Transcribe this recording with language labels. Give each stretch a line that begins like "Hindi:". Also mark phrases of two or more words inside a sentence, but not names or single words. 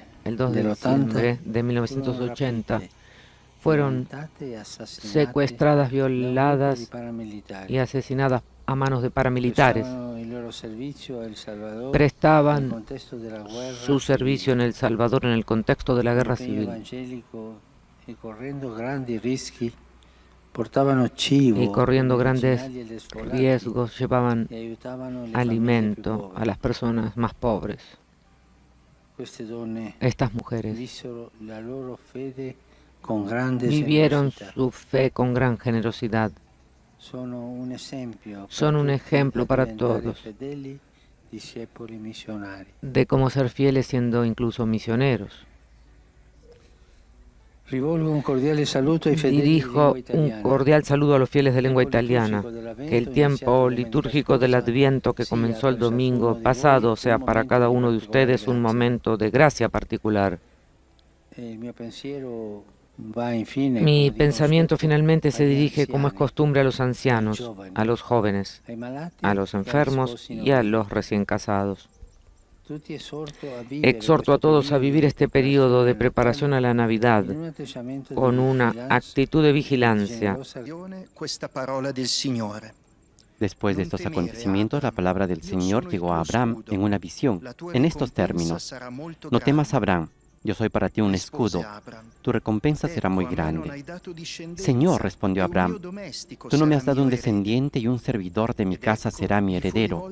Spanish: de 1980 fueron secuestradas, violadas y asesinadas a manos de paramilitares. Prestaban su servicio en El Salvador en el contexto de la guerra civil.
Italian: portavano cibo,
Spanish: y corriendo grandes
Italian: medicinali agli sfollati
Spanish: riesgos llevaban
Italian: e aiutavano le famiglie più
Spanish: alimento a
Italian: povere.
Spanish: las personas más pobres.
Italian: Queste donne
Spanish: Estas mujeres
Italian: vissero la loro fede con grande
Spanish: vivieron
Italian: generosità.
Spanish: su fe con gran generosidad.
Italian: Sono un esempio
Spanish: Son un ejemplo para todos
Italian: fedeli discepoli missionari.
Spanish: de cómo ser fieles siendo incluso misioneros.
Italian: Rivolgo un cordiale saluto ai fedeli di
Spanish: Dirijo
Italian: lingua
Spanish: un
Italian: italiana.
Spanish: cordial saludo a los fieles de lengua italiana. Que el tiempo litúrgico del Adviento que comenzó el domingo pasado sea para cada uno de ustedes un momento de gracia particular.
Italian: Il mio pensiero va infine,
Spanish: Mi
Italian: come dicono
Spanish: pensamiento
Italian: spesso,
Spanish: finalmente se
Italian: agli
Spanish: dirige, como es
Italian: anziani,
Spanish: costumbre, a los ancianos, a los jóvenes,
Italian: ai malati,
Spanish: a los
Italian: e agli
Spanish: enfermos
Italian: sposi
Spanish: y a
Italian: nobili.
Spanish: los recién casados.
Italian: Tutti esorto a vivere
Spanish: Exhorto a
Italian: questo
Spanish: todos a
Italian: periodo
Spanish: vivir
Italian: di
Spanish: este periodo de
Italian: preparazione
Spanish: preparación a la Navidad
Italian: in un atteggiamento di
Spanish: con una
Italian: vigilanza
Spanish: actitud de
Italian: e
Spanish: vigilancia.
Italian: generosa Questa parola del Signore.
Spanish: Después de estos acontecimientos, la palabra del Señor llegó a Abraham en una visión, en estos términos: No temas, Abraham, yo soy para ti un escudo, tu recompensa será muy grande. Señor, respondió Abraham, tú no me has dado un descendiente y un servidor de mi casa será mi heredero.